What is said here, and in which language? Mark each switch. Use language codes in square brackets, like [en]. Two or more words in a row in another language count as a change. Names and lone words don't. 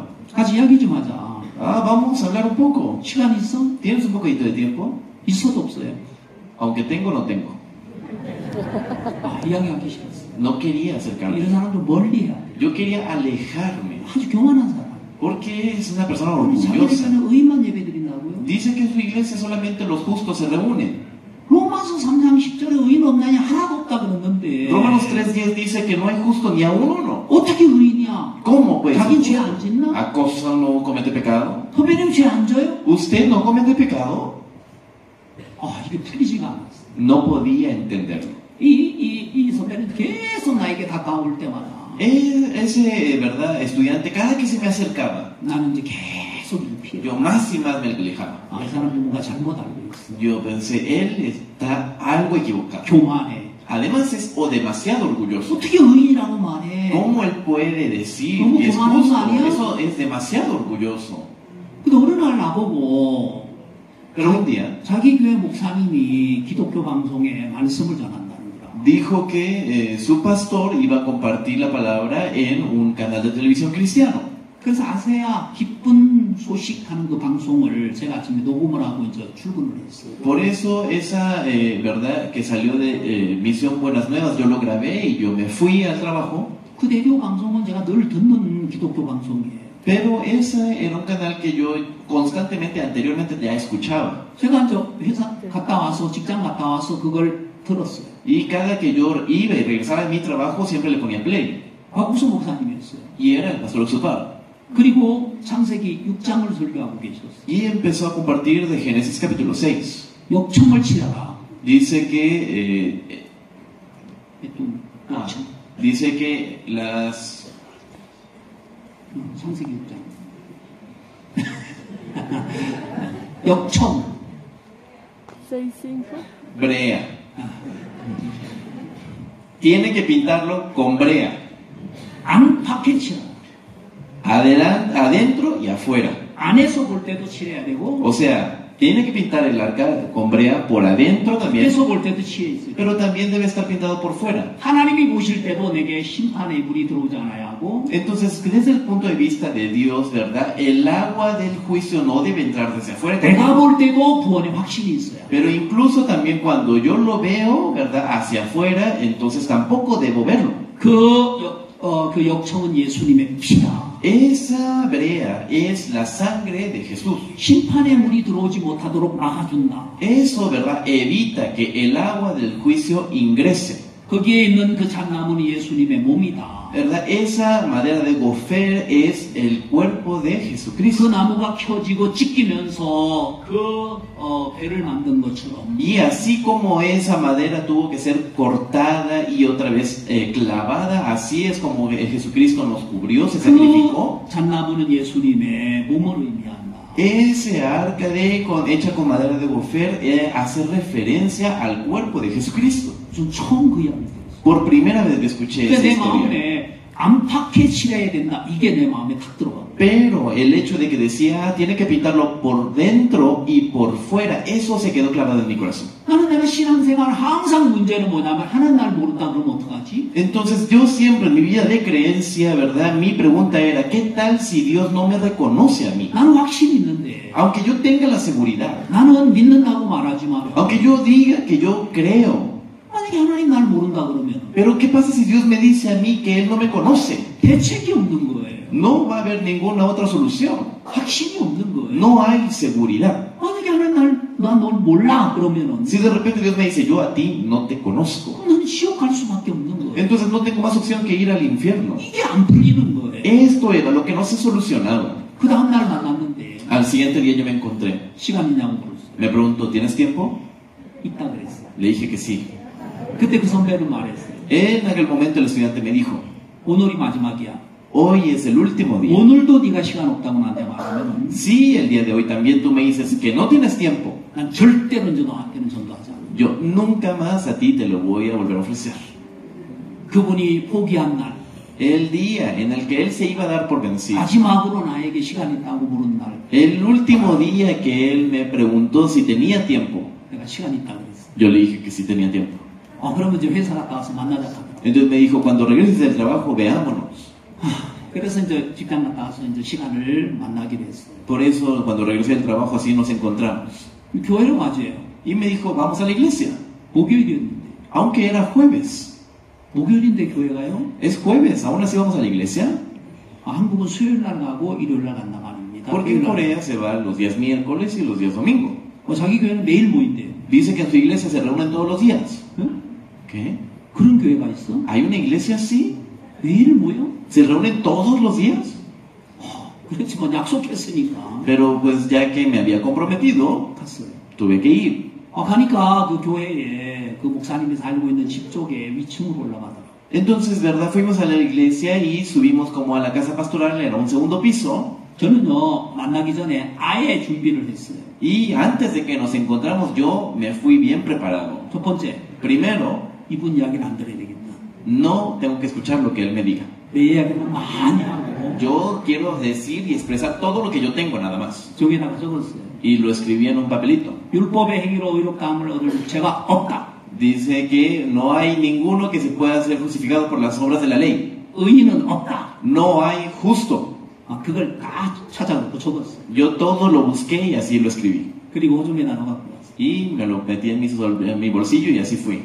[ko] 같이 이야기 좀 하자. [es] Vamos a hablar un poco. [ko] 시간 있어? [es] ¿Tienes un poquito de tiempo? [ko] 있어도 없어요. [es] Aunque tengo, no tengo. [ko] 이야기하기 싫었어. [es] No quería acercarme. [ko] 이런 사람 좀 멀리 해야 돼. [es] Yo quería alejarme. [ko] 아주 교만한 사람. [es] Porque es una persona [ko] 자기네 [es] orgullosa. [ko] 교회는 의인만 예배 드린다고요? [es] Dice que en su iglesia solamente los justos se reúnen. [ko] 로마서 3장 10절에 의인 없나니 하나도 없다 그러는데 [es] Romanos 3:10 dice que no hay justo ni a uno. [ko] 어떻게 의인이야? [es] ¿Cómo pues? [ko] 자긴 죄 안 짓나? [es] ¿Acaso no comete pecado? [ko] 선배님 죄 안 져요? [es] ¿Usted no comete pecado? [ko] 이게 풀리지가 않았어. [es] No podía entenderlo. [ko] 이 선배는 계속 나에게 다가올 때마다 [es] Ese, ¿verdad? Estudiante, cada que se me acercaba, [ko] 나는 이제 계속 피해. [es] yo más y más me alejaba. [ko] 이 사람이 뭔가 잘못 알고 있어. [es] Yo pensé, él está algo equivocado. [ko] 교만해. [es] Además es o demasiado orgulloso. [ko] 어떻게 의인이라고 말해? [es] ¿Cómo él puede decir ¿Cómo que es que malo justo? haría? Eso es demasiado orgulloso. [ko] 근데 어느 날 나보고 [es] Pero un día [ko] 자기 교회 목사님이 기독교 방송에 말씀을 전한다는 거야. [es] dijo que su pastor iba a compartir la palabra en un canal de televisión cristiano. [ko] 그래서 아세아 기쁜 소식하는 그 방송을 제가 아침에 녹음을 하고 이제 출근을 했어요. [es] Por eso esa verdad que salió de Misión Buenas Nuevas, yo lo grabé y yo me fui al trabajo. [ko] 그 대교 방송은 제가 늘 듣는 기독교 방송이에요. [es] Pero ese era un canal que yo constantemente anteriormente ya escuchaba. [ko] 제가 이제 회사 갔다 와서 직장 갔다 와서 그걸 들었어요. [es] Y cada que yo iba y regresaba de mi trabajo siempre le ponía play. [ko] 박우수 목사님이었어요. [es] Y era el pastor Oxupar. [ko] 그리고 창세기 6장을 설교하고 계셨어요. [es] Y empezó a compartir de Génesis capítulo 6. [ko] 역청을 치라라. [es] Dice que [ko] 역청. [es] dice que las [ko] 창세기 6장. 역청. 6:5. [es] brea tiene que pintarlo con brea, [ko] 안팎에 칠하라. [es] adentro y afuera. [ko] 안에서 볼 때도 칠해야 되고 [es] O sea, tiene que pintar el arca con brea por adentro también, [ko] 밖에서 볼 때도 칠해 있어요. [es] pero también debe estar pintado por fuera. [ko] 하나님이 보실 때도 내게 심판의 물이 들어오지 않아야 하고 [es] Entonces, desde el punto de vista de Dios, ¿verdad? El agua del juicio no debe entrar desde afuera. [ko] 내가 볼 때도 구원의 확신이 있어요. [es] Pero incluso también cuando yo lo veo, ¿verdad? Hacia afuera, entonces tampoco debo verlo. [ko] 그 역청은 예수님의 피다. [es] Esa brea es la sangre de Jesús. [ko] 심판의 물이 들어오지 못하도록 막아준다. [es] Eso, ¿verdad? Evita que el agua del juicio ingrese. [ko] 거기에 있는 그 잣나무는 예수님의 몸이다. [es] ¿Verdad? Esa madera de gofer es el cuerpo de [ko] 그 [es] Jesucristo. [ko] 나무가 켜지고 찢기면서 배를 만든 것처럼 [es] Y así como esa madera tuvo que ser cortada y otra vez clavada, así es como Jesucristo nos cubrió, se sacrificó. [ko] 그 잣나무는 예수님의 몸을 의미한다. [es] Ese arca hecha con madera de gofer hace referencia al cuerpo de Jesucristo. [ko] 전 처음 그 이야기를 들었어요. [es] Por primera vez que escuché [ko] 근데 [es] esa [ko] 내 [es] historia. [ko] 마음에 안팎에 칠해야 된다. 이게 내 마음에 탁 들어가고. [es] Pero el hecho de que decía, tiene que pintarlo por dentro y por fuera, eso se quedó clavado en mi corazón. [ko] 나는 내가 신앙생활 항상 문제는 뭐냐면 하나님 날 모른다 그러면 어떡하지? [es] Entonces yo siempre en mi vida de creencia, ¿verdad? Mi pregunta era, ¿qué tal si Dios no me reconoce a mí? [ko] 나는 확신이 있는데 [es] Aunque yo tenga la seguridad, [ko] 나는 믿는다고 말하지만 [es] aunque yo diga que yo creo, [ko] 만약에 하나님 날 모른다 그러면 [es] pero ¿qué pasa si Dios me dice a mí que Él no me conoce? [ko] 대책이 없는 거예요. [es] No va a haber ninguna otra solución. [ko] 확신이 없는 거예요. [es] No hay seguridad. [ko] 만약에 하나님 날 몰라 그러면은 [es] Si de repente Dios me dice, yo a ti no te conozco, [ko] 그럼 나는 지옥 갈 수밖에 없는 거예요. [es] entonces no tengo más opción que ir al infierno. [ko] 이게 안 풀리는 거예요. [es] Esto era lo que no se solucionaba. [ko] 그 다음 날 만났는데 [es] Al siguiente día yo me encontré. [ko] 시간 있냐고 물었어요. [es] Me preguntó, ¿tienes tiempo? [ko] 있다 그랬어요. [es] Le dije que sí. [ko] 그때 그 선배는 말했어요. [es] En aquel momento el estudiante me dijo, [ko] 오늘이 마지막이야. [es] hoy es el último día. [ko] 오늘도 네가 시간 없다고 나한테 말하면 [es] Si el día de hoy también tú me dices que no tienes tiempo, [ko] 난 절대로 이제 너한테는 전도하지 않아. [es] yo nunca más a ti te lo voy a volver a ofrecer. [ko] 그분이 포기한 날, [es] El día en el que él se iba a dar por vencido, [ko] 마지막으로 나에게 시간 있다고 물은 날, [es] el último día que él me preguntó si tenía tiempo, [ko] 내가 시간 있다고 그랬어. [es] yo le dije que sí tenía tiempo. [ko] 그러면 이제 회사 갔다 와서 만나자 하더라고. [es] Entonces me dijo, cuando regreses del trabajo, veámonos. [ko] 그래서 이제 직장 갔다 와서 이제 시간을 만나기로 했어요. [es] Por eso, cuando regresé del trabajo, así nos encontramos. [ko] 교회로 맞아요. [es] Y me dijo, vamos a la iglesia. [ko] 목요일이었는데. [es] Aunque era jueves. [ko] 목요일인데 교회 가요? [es] Es jueves, aún así vamos a la iglesia. [ko] 한국은 수요일 날 가고 일요일 날 간다고 합니다. [es] Porque en Corea se va los días miércoles y los días domingo. [ko] 자기 교회는 매일 모인대요. [es] Dice que en su iglesia se reúnen todos los días. [ko] 응? [es] ¿Qué? [ko] 그런 교회가 있어? [es] ¿Hay una iglesia así? [ko] 매일 모여? [es] ¿Se reúnen todos los días? [ko] 그렇지만 약속했으니까 [es] Pero pues ya que me había comprometido, [ko] 갔어요. [es] tuve que ir. [ko] 가니까 그 교회에 그 목사님이 살고 있는 집 쪽에 위층으로 올라가더라고요. [es] Entonces, ¿verdad? Fuimos a la iglesia y subimos como a la casa pastoral, era un segundo piso. [ko] 저는요, 만나기 전에 아예 준비를 했어요. [es] Y antes de que nos encontramos, yo me fui bien preparado. [ko] 첫 번째, [es] Primero, [ko] 이분 이야기는 안 들어야 되겠다. [es] no tengo que escuchar lo que él me diga. [ko] 내 이야기는 많이 하고 [es] Yo quiero decir y expresar todo lo que yo tengo nada más. [ko] 종이에다가 적었어요. [es] Y lo escribí en un papelito. [ko] 율법의 행위로 의롭다함을 얻을 죄가 없다. [es] Dice que no hay ninguno que se pueda ser justificado por las obras de la ley. [ko] 의인은 없다. [es] No hay justo. [ko] 그걸 다 찾아갖고 적었어요. [es] Yo todo lo busqué y así lo escribí. [ko] 그리고 오줌에다 넣어갖고 왔어요. [es] Y me lo metí en mi bolsillo y así fui.